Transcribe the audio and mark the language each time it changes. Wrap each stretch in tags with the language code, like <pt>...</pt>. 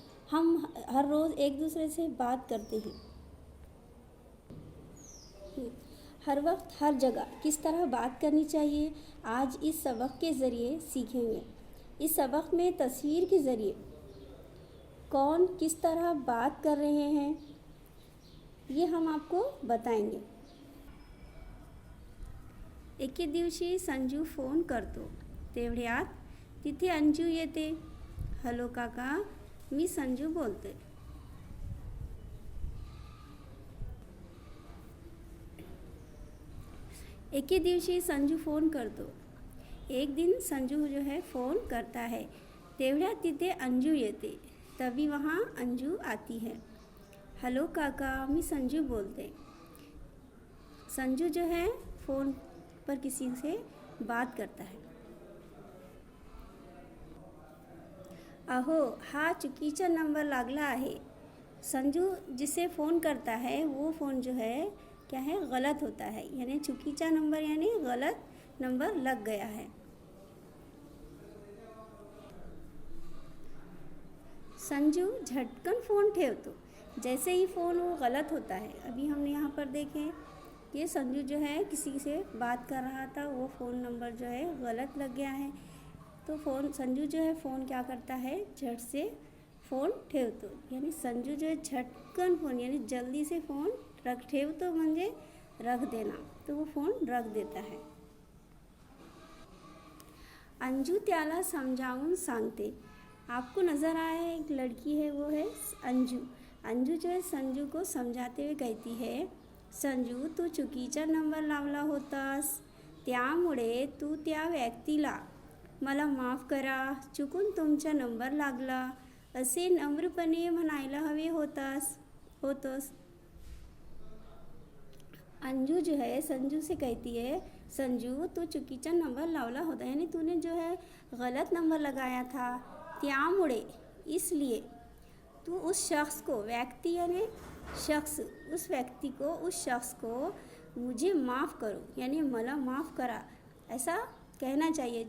<hi>हम हर रोज़ एक दूसरे से बात करते हैं, हर वक्त हर जगह किस तरह बात करनी चाहिए आज इस सबक के ज़रिए सीखेंगे। इस सबक में तस्वीर के ज़रिए कौन किस तरह बात कर रहे हैं ये हम आपको बताएंगे।</hi> <mr>एके दिवशी संजू फोन करतो, तेवढ्यात तिथे अंजू येते। हॅलो काका, मी संजू बोलते। एके दिवशी संजू फ़ोन करतो,</mr> <hi>एक दिन संजू जो है फ़ोन करता है।</hi> <mr>तेवढ्यात तिथे अंजू येते,</mr> <hi>तभी वहाँ अंजू आती है। हेलो काका, मैं संजू बोलते। संजू जो है फ़ोन पर किसी से बात करता है।</hi> <mr>अहो, हा चुकीचा नंबर लागला आहे।</mr> <hi>संजू जिसे फ़ोन करता है वो फ़ोन जो है क्या है, गलत होता है, यानी</hi> <mr>चुकीचा नंबर</mr> <hi>यानी गलत नंबर लग गया है।</hi> <mr>संजू झटकन फ़ोन ठेवतो,</mr> <hi>जैसे ही फ़ोन वो गलत होता है। अभी हमने यहाँ पर देखें कि संजू जो है किसी से बात कर रहा था, वो फ़ोन नंबर जो है गलत लग गया है। तो संजू जो है फ़ोन क्या करता है, झट से</hi> <mr>फ़ोन ठेवतो,</mr> <hi>यानी संजू जो है झटकन फ़ोन यानी जल्दी से फ़ोन ठेवतो म्हणजे रख देना, तो वो फ़ोन रख देता है।</hi> <mr>अंजू त्याला समझाऊन सांगते।</mr> <hi>आपको नज़र आया है एक लड़की है, वो है अंजू। अंजू जो है संजू को समझाते हुए कहती है,</hi> <mr>संजू तू चुकीचा नंबर लावला होतास, त्यामुळे तू त्या व्यक्तीला मला माफ करा, चुकून तुमचा नंबर लागला असे नम्रपणे म्हणायला हवे होतोस।</mr> <hi>अंजू जो है संजू से कहती है,</hi> <mr>संजू तू चुकीचा नंबर लावला होता,</mr> <hi>यानी तूने जो है गलत नंबर लगाया था, त्यामुळे इसलिए तू उस शख्स को, व्यक्ति यानी शख्स, उस व्यक्ति को, उस शख्स को मुझे माफ़ करो, यानी</hi> <mr>मला माफ़ करा,</mr> <hi>ऐसा कहना चाहिए।</hi>